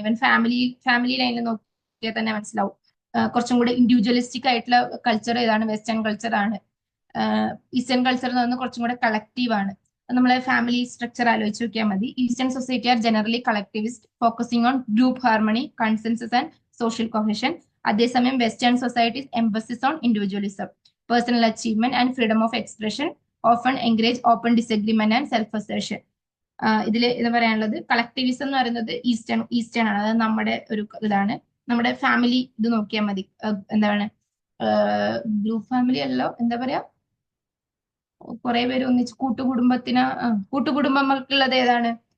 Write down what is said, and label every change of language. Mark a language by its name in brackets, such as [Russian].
[Malayalam] Even family ലൈനിൽ നോക്കിയാൽ തന്നെ മനസ്സിലാവും. കുറച്ചും കൂടെ ഇൻഡിവിജ്വലിസ്റ്റിക് ആയിട്ടുള്ള കൾച്ചർ ഏതാണ്? വെസ്റ്റേൺ കൾച്ചർ ആണ്. ഈസ്റ്റേൺ കൾച്ചർ എന്ന് പറഞ്ഞാൽ കുറച്ചും കൂടെ കളക്റ്റീവ് ആണ്. നമ്മളെ ഫാമിലി സ്ട്രക്ചർ ആലോചിച്ച് നോക്കിയാൽ മതി. [English] Eastern society are generally collectivist, focusing on group harmony, consensus and social cohesion. [Malayalam] അതേസമയം [English] Western societies emphasis on individualism, personal achievement and freedom of expression, often encourage open disagreement and self-assertion. [Malayalam] ഇതിൽ ഇത് പറയാനുള്ളത് collectivism എന്ന് പറയുന്നത് eastern ആണ്. അത് നമ്മുടെ ഒരു ഇതാണ്. നമ്മുടെ ഫാമിലി ഇത് നോക്കിയാൽ മതി. എന്താണ് ഗ്രൂപ്പ് ഫാമിലി അല്ലോ, എന്താ പറയാ, കുറെ പേര് ഒന്നിച്ച് കൂട്ടുകുടുംബങ്ങൾക്കുള്ളത് ഏതാണ്?